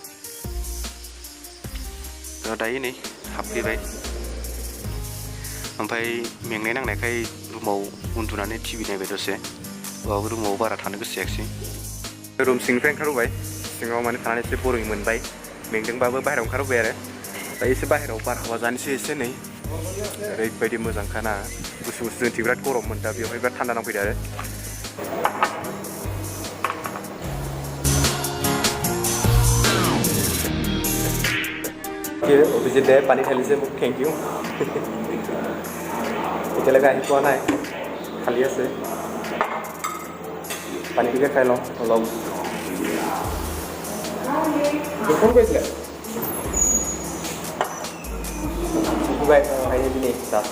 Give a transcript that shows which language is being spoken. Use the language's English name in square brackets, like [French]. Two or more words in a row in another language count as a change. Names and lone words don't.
[Bodo] दायो नै हाबफैबाय ओमफ्राय मेंनाय नांनायखाय रुमाव उन्दुनानै टिभि नायबाय दसे बाबो रुमाव बारा थानो गोसो जायाखिसै रुम सिंनिफ्राय ओंखारबोबाय सिङाव माने थानानै एसे बरिं मोनबाय मेंदोंबाबो बाहेरायाव ओंखारबोबाय आरो दायो एसे बाहेरायाव बारहावा जानोसै एसे नै ओरैबायदि मोजांखाना गुसु जोंथिं बिराद गरममोन दा बेवहाय बिराद थान्दा नांफैदो आरो [Assamese] অভিজিত দে পানী ঢালিছে মোক [English] thank you [Assamese] এতিয়ালৈকে আহি পোৱা নাই খালী আছে পানীটোকে খাই লওঁ অলপ ফোন কৰিছিলে আহিবি আছে